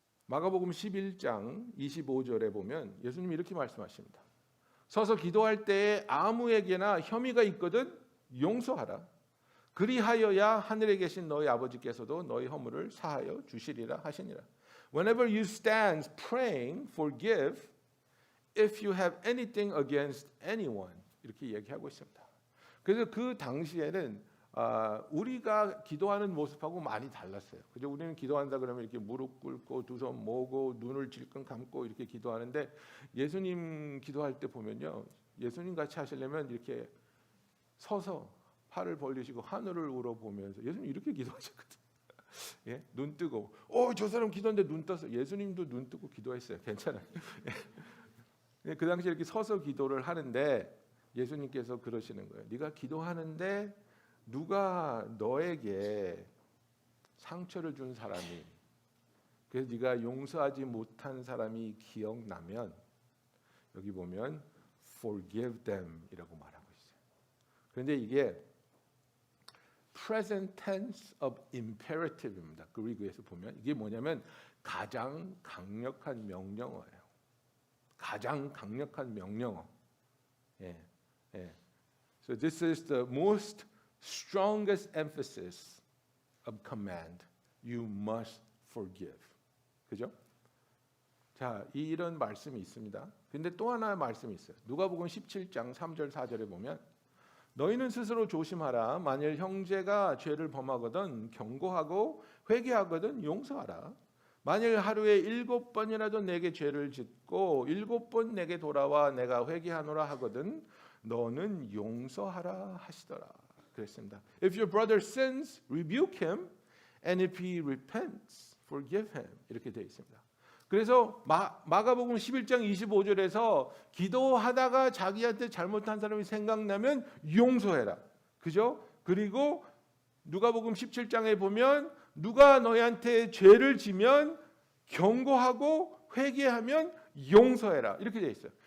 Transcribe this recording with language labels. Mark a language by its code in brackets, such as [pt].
[ko] 마가복음 11장 25절에 보면 예수님이 이렇게 말씀하십니다. 서서 기도할 때에 아무에게나 혐의가 있거든 용서하라. 그리하여야 하늘에 계신 너희 아버지께서도 너희 허물을 사하여 주시리라 하시니라. [en] Whenever you stand praying, forgive if you have anything against anyone. [ko] 이렇게 얘기하고 있습니다. 그래서 그 당시에는 우리가 기도하는 모습하고 많이 달랐어요. 그죠? 우리는 기도한다 그러면 이렇게 무릎 꿇고 두 손 모으고 눈을 질끈 감고 이렇게 기도하는데 예수님 기도할 때 보면요, 예수님 같이 하시려면 이렇게 서서 팔을 벌리시고 하늘을 우러보면서 예수님 이렇게 기도하셨거든요. 예? 눈 뜨고 저 사람 기도하는데 눈 떠서 예수님도 눈 뜨고 기도했어요. 괜찮아요. 예. 그 당시에 이렇게 서서 기도를 하는데 예수님께서 그러시는 거예요. 네가 기도하는데 누가 너에게 상처를 준 사람이, 그래서 네가 용서하지 못한 사람이 기억나면 여기 보면 [en] forgive them [ko] 이라고 말하고 있어요. 그런데 이게 [en] present tense of imperative [ko] 입니다. 그리그에서 보면 이게 뭐냐면 가장 강력한 명령어예요. 가장 강력한 명령어. 예. [en] So this is the most strongest emphasis of command. You must forgive. [ko] 그죠? 자, 이런 말씀이 있습니다. 근데 또 하나의 말씀이 있어요. 누가복음 17장 3절 4절에 보면 너희는 스스로 조심하라. 만일 형제가 죄를 범하거든 경고하고 회개하거든 용서하라. 만일 하루에 7번이라도 내게 죄를 짓고 7번 내게 돌아와 내가 회개하노라 하거든 너는 용서하라 하시더라. 그랬습니다. [en] If your brother sins, rebuke him, and if he repents, forgive him. [ko] 이렇게 되어 있습니다. 그래서 마가복음 11장 25절에서 기도하다가 자기한테 잘못한 사람이 생각나면 용서해라. 그죠? 그리고 누가복음 17장에 보면 누가 너희한테 죄를 지면 경고하고 회개하면 용서해라. 이렇게 되어 있어요.